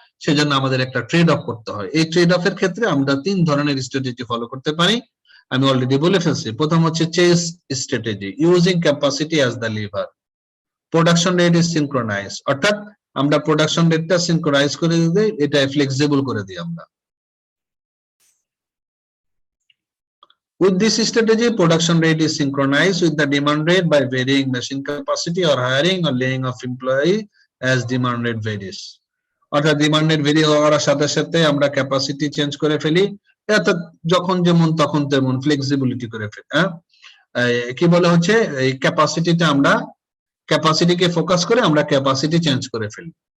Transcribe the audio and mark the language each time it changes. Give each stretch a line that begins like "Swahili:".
Bangla: সেজন্য আমাদের একটা ট্রেড অফ করতে হয়। এই ট্রেড অফের ক্ষেত্রে আমরা 3 ধরনের স্ট্র্যাটেজি ফলো করতে পারি, আমি অলরেডি বলে ফেলছি। প্রথম হচ্ছে chess strategy,
English: Using capacity as the lever. Production rate is synchronize,
Bangla: অর্থাৎ আমরা প্রোডাকশন রেটটা সিনক্রোনাইজ করে দিই, এটা ফ্লেক্সিবল করে দিই আমরা।
English: With this strategy, production rate is synchronized with the demand rate by varying machine capacity or hiring or laying off employee as demand rate varies.
Bangla: অর্থাৎ ডিমান্ড রেট ভেরি হওয়ার সাথে সাথে আমরা ক্যাপাসিটি চেঞ্জ করে ফেলি, অর্থাৎ যখন যেমন তখন তেমন ফ্লেক্সিবিলিটি করে ফেলি। কি বলে হচ্ছে এই ক্যাপাসিটিটা, আমরা ক্যাপাসিটিকে ফোকাস করে আমরা ক্যাপাসিটি চেঞ্জ করে ফেলি।